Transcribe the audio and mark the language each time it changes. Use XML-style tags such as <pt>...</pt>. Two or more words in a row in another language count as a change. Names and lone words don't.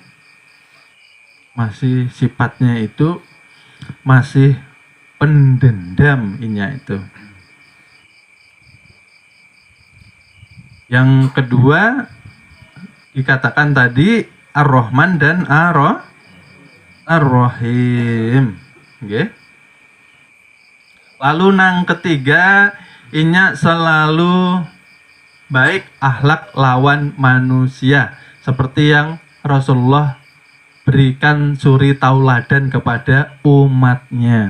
<bjn>Masih sifatnya itu masih pendendam inya itu.</bjn> <id>Yang kedua dikatakan tadi Ar-Rahman dan Ar-Rahim. Okay.</id> <bjn>Lalu nang ketiga inya selalu baik akhlak lawan manusia,</bjn> <id>seperti yang Rasulullah berikan suri tauladan kepada umatnya.</id>